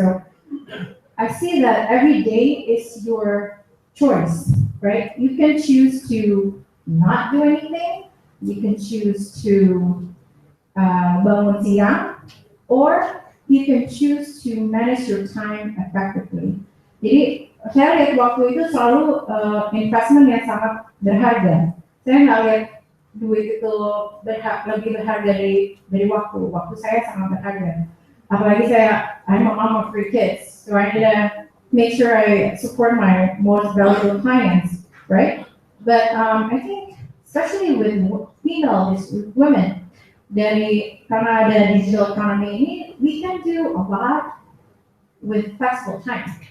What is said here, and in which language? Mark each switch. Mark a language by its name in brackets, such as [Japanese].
[English] So I see that every day is your choice, right? You can choose to not do anything. You can choose to [Indonesian] bangun siang, [English] or you can choose to manage your time effectively. [Indonesian] Jadi saya lihat waktu itu selalu investment yang sangat berharga. Saya nggak lihat duit itu lebih berharga dari waktu. Waktu saya sangat berharga. Apalagi [English] I'm a mom of 3 kids, so I need to make sure I support my most valuable clients, right? But I think, especially with females, with women, [Indonesian] karena ada [English] digital economy [Indonesian] ini, [English] we can do a lot with flexible time.